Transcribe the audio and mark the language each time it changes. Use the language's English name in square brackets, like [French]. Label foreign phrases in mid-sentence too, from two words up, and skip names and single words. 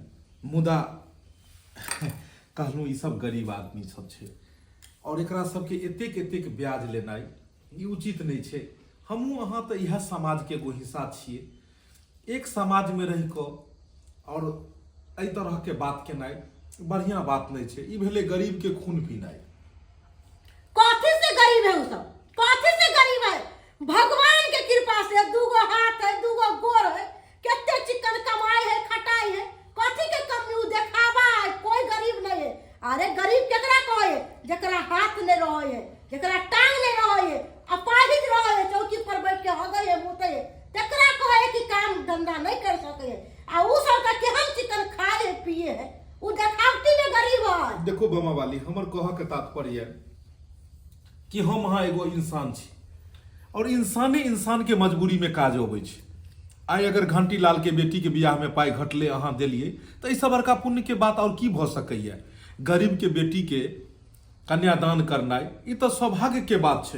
[Maithili] मुदा कहलहुँ ई सब गरीब आदमी सब छै और एकरा सबके एतेक एतेक ब्याज लेनाइ ई उचित नहीं छै। हमहूँ अहाँ तो इएह समाज के एगो हिस्सा छिए। एक समाज में रहि कऽ और एहि तरह के बात केनाइ बढ़िया बात नहीं छै। ई भेलै गरीब के खून पीनाइ। कथी से गरीब है? उ सब कथी से गरीब है? भगवान के कृपा से दूगो हाथ है, दूगो गोर है, केते चिकन कमाई है, खटाई है। कथी के कमी उ देखावा है? कोई गरीब नहीं है। अरे गरीब केकरा कहे? जेकरा हाथ नहीं रहे है, जेकरा टांग नहीं रहे है, अपाहिज रहे है, चौकी पर बैठ के हगै है, मुतै है, तेकरा कहे कि काम धंधा नहीं कर सके है। आ उ सब का केहन चिकन खाए है, पिए है, उ देखावटी में गरीब है। देखो बम्मा वाली, हमर कह के तात्पर्य कि हम अहाँ एगो इंसान छी और इंसाने इंसान के मजबूरी में काज अबै छै। आइ अगर घंटी लाल के बेटी के बियाह में पाई घटले अहाँ देलिए तो इससे बड़का पुण्य के बात और की भ सकैया? गरीब के बेटी के कन्यादान करनाइ ई तो सौभाग्य के बात छै।